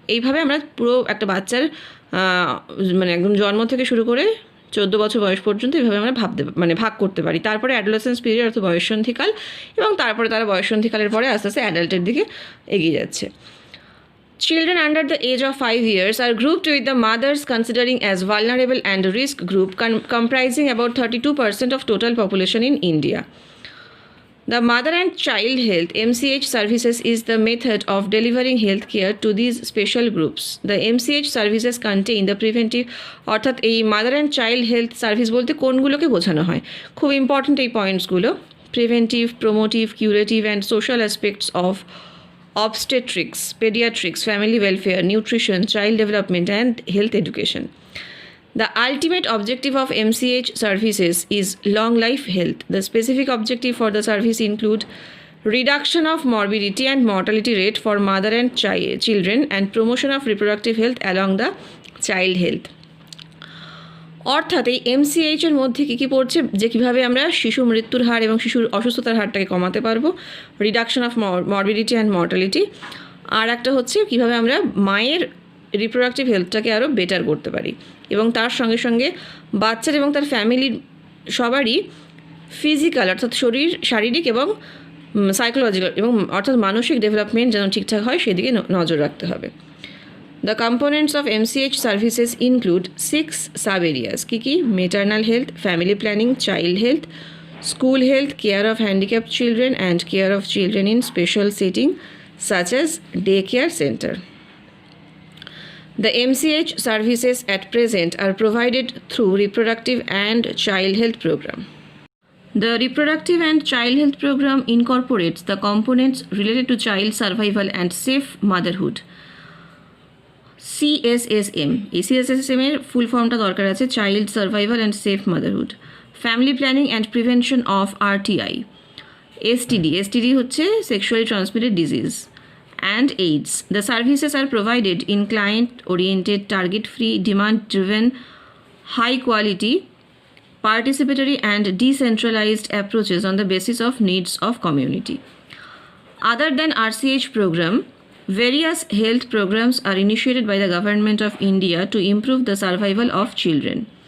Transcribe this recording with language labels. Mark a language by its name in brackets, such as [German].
[Bangla] এইভাবে আমরা পুরো একটা বাচ্চার মানে একদম জন্ম থেকে শুরু করে 14 বছর বয়স পর্যন্ত এইভাবে আমরা ভাগ করতে পারি। তারপরে অ্যাডোলেসেন্স পিরিয়ড অর্থাৎ বয়ঃসন্ধিকাল, এবং তারপরে তারা বয়ঃসন্ধিকালের পরে আস্তে আস্তে অ্যাডাল্টের দিকে এগিয়ে যাচ্ছে। [English] Children under the age of 5 years are grouped with the mothers considering as vulnerable and risk group comprising about 32% of total population in India. The Mother and Child Health MCH services is the method of delivering health care to these special groups. The MCH services contain the preventive, [Bangla] অর্থাৎ এই mother and child health service বলতে কোনগুলোকে বোঝানো হয়, খুব important এই পয়েন্টসগুলো: [English] Preventive, promotive, curative and social aspects of obstetrics, pediatrics, family welfare, nutrition, child development and health education. The ultimate objective of MCH services is long life health. The specific objective for the service include reduction of morbidity and mortality rate for mother and children and promotion of reproductive health along the child health. [Bangla] অর্থাৎ এই এমসিএইচের মধ্যে কী কী পড়ছে, যে কীভাবে আমরা শিশু মৃত্যুর হার এবং শিশুর অসুস্থতার হারটাকে কমাতে পারবো, [English] reduction of morbidity and mortality, [Bangla] আর একটা হচ্ছে কীভাবে আমরা মায়ের রিপ্রোডাক্টিভ হেলথটাকে আরও বেটার করতে পারি, এবং তার সঙ্গে সঙ্গে বাচ্চার এবং তার ফ্যামিলির সবারই ফিজিক্যাল অর্থাৎ শারীরিক এবং সাইকোলজিক্যাল এবং অর্থাৎ মানসিক ডেভেলপমেন্ট যেন ঠিকঠাক হয় সেদিকে নজর রাখতে হবে। [English] The components of MCH services include 6 sub-areas. Kiki: maternal health, family planning, child health, school health, care of handicapped children, and care of children in special setting such as daycare center. The MCH services at present are provided through reproductive and child health program. The reproductive and child health program incorporates the components related to child survival and safe motherhood. CSSM. [Bangla] এই CSSM এর ফুল ফর্মটা দরকার আছে, child survival and safe motherhood. [English] Family planning and prevention of RTI. STD হচ্ছে sexually transmitted disease and AIDS. The services are provided in client-oriented, target-free, demand-driven, high-quality, participatory and decentralized approaches on the basis of needs of community. Other than RCH program, various health programs are initiated by the Government of India to improve the survival of children.